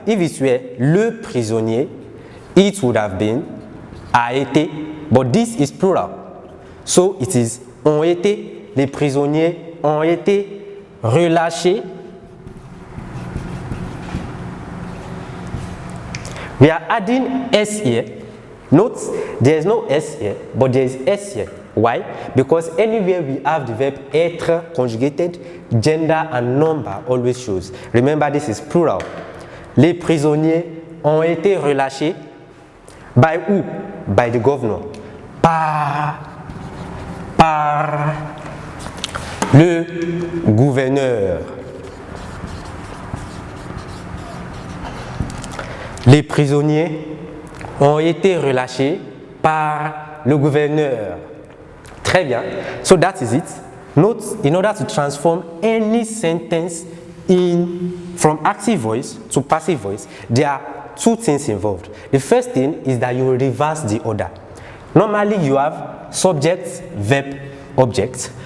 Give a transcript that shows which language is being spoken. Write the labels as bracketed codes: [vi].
[en] If it were le prisonnier, it would have been a été. But this is plural. So it is ont été. [fr] Les prisonniers ont été relâchés. [en] We are adding S here. Note, there is no S here, but there is S here. Why? Because anywhere we have the verb être conjugated, gender and number always shows. Remember, this is plural. [fr] Les prisonniers ont été relâchés. [en] By who? By the governor. [fr] Par le gouverneur. Les prisonniers ont été relâchés par le gouverneur. Très bien. [en] So that is it. Note, in order to transform any sentence from active voice to passive voice, there are two things involved. The first thing is that you reverse the order. Normally you have subject, verb, object.